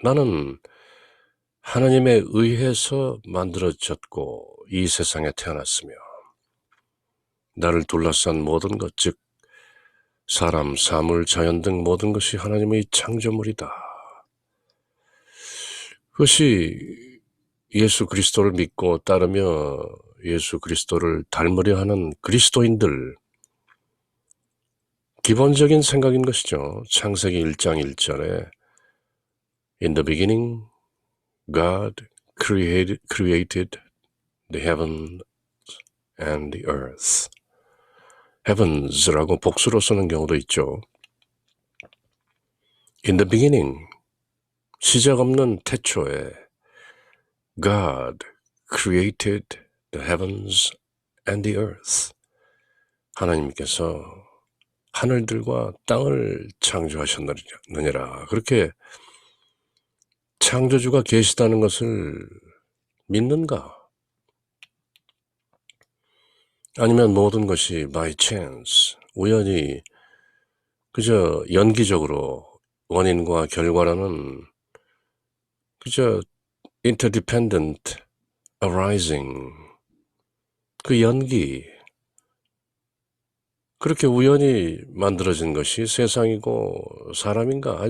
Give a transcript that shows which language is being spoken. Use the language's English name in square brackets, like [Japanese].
[Korean] 나는 하나님에 의해서 만들어졌고 이 세상에 태어났으며 나를 둘러싼 모든 것, 즉 사람, 사물, 자연 등 모든 것이 하나님의 창조물이다. 그것이 예수 그리스도를 믿고 따르며 예수 그리스도를 닮으려 하는 그리스도인들 기본적인 생각인 것이죠. 창세기 1장 1절에 [English] In the beginning God created the heaven and the earth. [Korean] heavens라고 복수로 쓰는 경우도 있죠. [English] In the beginning, [Korean] 시작 없는 태초에 [English] God created the heavens and the earth. [Korean] 하나님께서 하늘들과 땅을 창조하셨느니라. 그렇게 창조주가 계시다는 것을 믿는가? 아니면 모든 것이 [English] by chance, [Korean] 우연히 그저 연기적으로 원인과 결과라는 그저 [English] interdependent arising, [Korean] 그 연기, 그렇게 우연히 만들어진 것이 세상이고 사람인가?